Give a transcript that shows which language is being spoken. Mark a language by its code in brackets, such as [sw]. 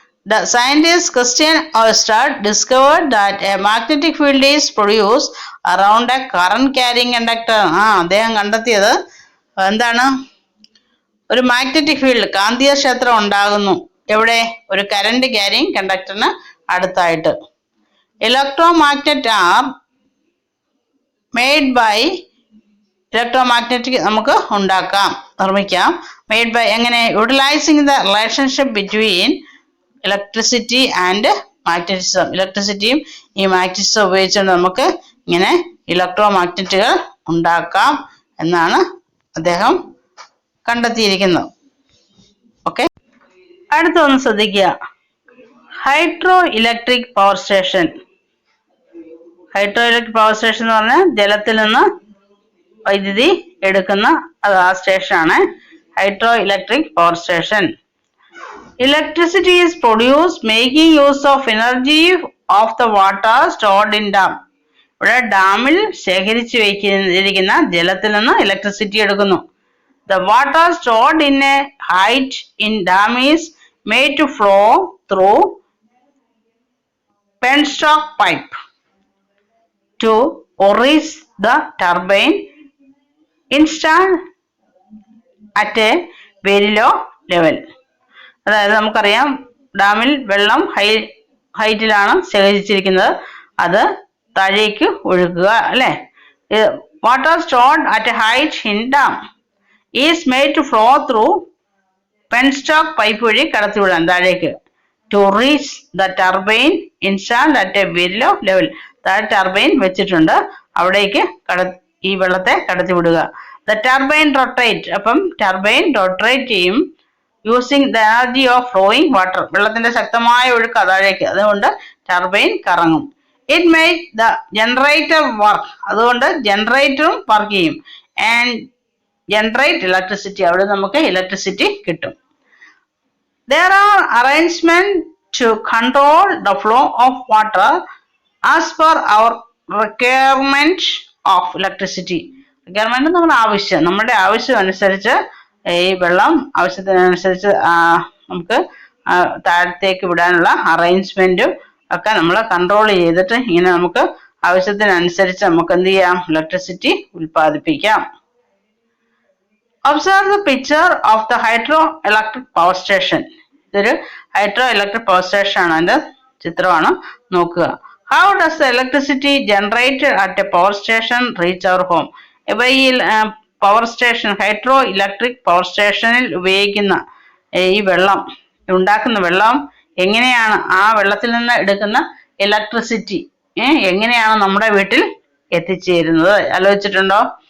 [en] The scientist Christian Oersted discovered that a magnetic field is produced around a current carrying conductor. [ml] അദ്ദേഹം കണ്ടെത്തിയത് എന്താണ്? ഒരു magnetic field, കാന്തിക ക്ഷേത്രം ഉണ്ടാകുന്നു. എവിടെ? ഒരു കറന്റ് ക്യാരിങ് കണ്ടക്ടറിന് അടുത്തായിട്ട്. [en] Electromagnet are made by. [ml] Electromagnetic നമുക്ക് നിർമ്മിക്കാം. [en] made by [ml] എങ്ങനെ? [en] Utilising the relationship between electricity and magnetism. [ml] ഇലക്ട്രിസിറ്റിയും ഈ മാഗ്നറ്റിസം ഉപയോഗിച്ചുകൊണ്ട് നമുക്ക് ഇങ്ങനെ ഇലക്ട്രോമാഗ്നറ്റുകൾ ഉണ്ടാക്കാം എന്നാണ് അദ്ദേഹം കണ്ടെത്തിയിരിക്കുന്നത്. ഓക്കെ, അടുത്തൊന്ന് ശ്രദ്ധിക്കുക. Hydro electric power station. Hydro electric power station എന്ന് പറഞ്ഞാൽ ജലത്തിൽ നിന്ന് വൈദ്യുതി എടുക്കുന്ന ആ സ്റ്റേഷനാണ് hydro electric power station. [en] Electricity is produced making use of energy of the water stored in dam. [ml] ഇവിടെ ഡാമിൽ ശേഖരിച്ചു വയ്ക്കുന്ന ജലത്തിൽ നിന്ന് ഇലക്ട്രിസിറ്റി എടുക്കുന്നു. [en] The water stored in a height in dam is made to flow through penstock pipe to reach the turbine installed at a very low level. [ml] അതായത് നമുക്കറിയാം ഡാമിൽ വെള്ളം ഹൈറ്റിലാണ് ശേഖരിച്ചിരിക്കുന്നത്, അത് താഴേക്ക് ഒഴുകുക അല്ലെ. [en] water stored at a height in dam is made to flow through penstock pipe [ml] വഴി കടത്തിവിടാൻ താഴേക്ക്. [en] To reach the turbine installed at a very low level. [ml] താഴെ ടർബൈൻ വെച്ചിട്ടുണ്ട്, അവിടേക്ക് ഈ വെള്ളത്തെ കടത്തിവിടുക. [en] The turbine rotate. [ml] അപ്പം ടർബൈൻ റൊട്ടേറ്റ് ചെയ്യും [en] Using the energy of flowing water. [ml] വെള്ളത്തിന്റെ ശക്തമായ ഒഴുക്ക് താഴേക്ക്, അതുകൊണ്ട് ടർബൈൻ കറങ്ങും. [en] It make the generator work. [ml] അതുകൊണ്ട് ജനറേറ്ററും വർക്ക് ചെയ്യും. [en] And generate electricity. [ml] അവിടെ നമുക്ക് ഇലക്ട്രിസിറ്റി കിട്ടും. [en] There are arrangements to control the flow of water as per our requirement of electricity. [ml] Requirement നമ്മുടെ ആവശ്യം, നമ്മുടെ ആവശ്യം അനുസരിച്ച് ഈ വെള്ളം ആവശ്യത്തിനനുസരിച്ച് നമുക്ക് താഴത്തേക്ക് വിടാനുള്ള അറേഞ്ച്മെന്റും ഒക്കെ നമ്മൾ കൺട്രോൾ ചെയ്തിട്ട് ഇങ്ങനെ നമുക്ക് ആവശ്യത്തിനനുസരിച്ച് നമുക്ക് എന്ത് ചെയ്യാം? Electricity ഉൽപ്പാദിപ്പിക്കാം. [en] Observe the picture of the hydroelectric power station. [ml] ഇതൊരു ഹൈഡ്രോ ഇലക്ട്രിക് പവർ സ്റ്റേഷൻ ആണ്, അതിന്റെ ചിത്രമാണ്, നോക്കുക. [en] How does the electricity generated at a power station reach our home? [ml] ഇപ്പൊ ഈ power station, hydro electric power സ്റ്റേഷനിൽ ഉപയോഗിക്കുന്ന ഈ വെള്ളം, ഉണ്ടാക്കുന്ന വെള്ളം എങ്ങനെയാണ്, ആ വെള്ളത്തിൽ നിന്ന് എടുക്കുന്ന ഇലക്ട്രിസിറ്റി എങ്ങനെയാണ് നമ്മുടെ വീട്ടിൽ എത്തിച്ചേരുന്നത് ആലോചിച്ചിട്ടുണ്ടോ?